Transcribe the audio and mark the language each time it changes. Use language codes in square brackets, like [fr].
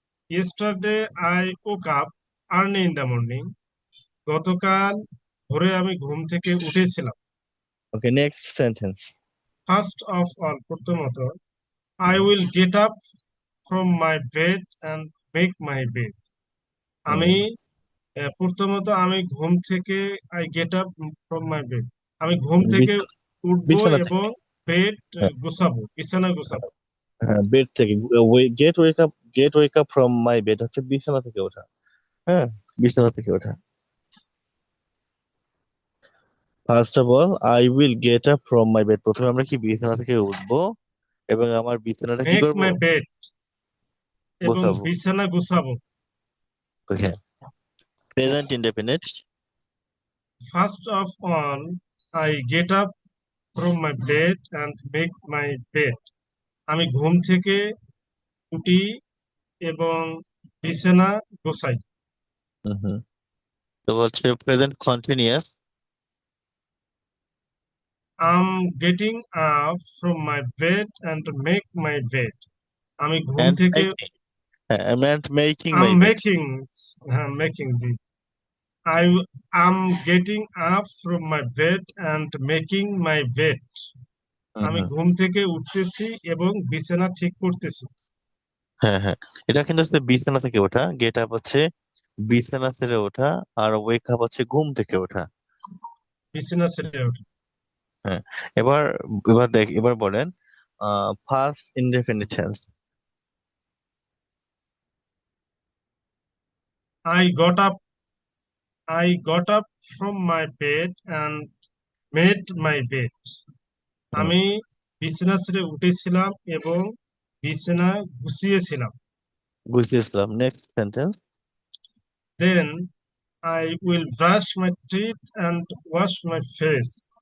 [en] Yesterday, I woke up early in the morning. [bn] গতকাল ভোরে আমি ঘুম থেকে উঠেছিলাম। [en] okay, next sentence. First of all, [bn] প্রথমত, [en] I will get up from my bed and make my bed. [bn] আমি হুম। প্রথমত আমি ঘুম থেকে [en] I get up from my bed, [bn] আমি ঘুম থেকে বিছানা উঠবো বিছানা এবং থেকে। [en] bed [bn] হ্যাঁ, গুছাবো, বিছানা গুছাবো। হ্যাঁ, বেড থেকে। [en] get wake up from my bed [bn] হচ্ছে বিছানা থেকে ওঠা। হ্যাঁ, বিছানা থেকে ওঠা। [en] first of all I will get up from my bed, [bn] প্রথমে আমরা কি বিছানা থেকে উঠবো এবং আমার বিছানাটা কি [en] make [bn] করব? [en] my bed, এবং [bn] গোছাবো। বিছানা গুছাবো। [en] Okay, present indefinite. First of all, I get up from my bed and make my bed. [bn] আমি ঘুম থেকে উঠি এবং বিছানা গোছাই। হুম। তো হচ্ছে present continuous. [en] Am getting up from my bed and make my bed. [bn] আমি ঘুম [en] and [bn] থেকে [en] Making. হ্যাঁ, and making um my bed. Making, হ্যাঁ making, জি, I am getting up from my bed and making my bed. [bn] আমি হুম। ঘুম থেকে উঠতেছি এবং বিছানা ঠিক করতেছি। হ্যাঁ, হ্যাঁ, এটা কিন্তু হচ্ছে বিছানা থেকে ওঠা। গেট আপ হচ্ছে বিছানা ছেড়ে ওঠা, আর ওয়েক আপ হচ্ছে ঘুম থেকে ওঠা। বিছানা ছেড়ে ওঠে। হ্যাঁ। এবার এবার বলেন first indefinite tense. [en] I got up. I got up from my bed and made my bed. [bn] আমি বিছানা ছেড়ে উঠেছিলাম এবং বিছানা গুছিয়েছিলাম। গুছিয়েছিলাম। Next sentence. [en] Then I will brush my teeth and wash my face.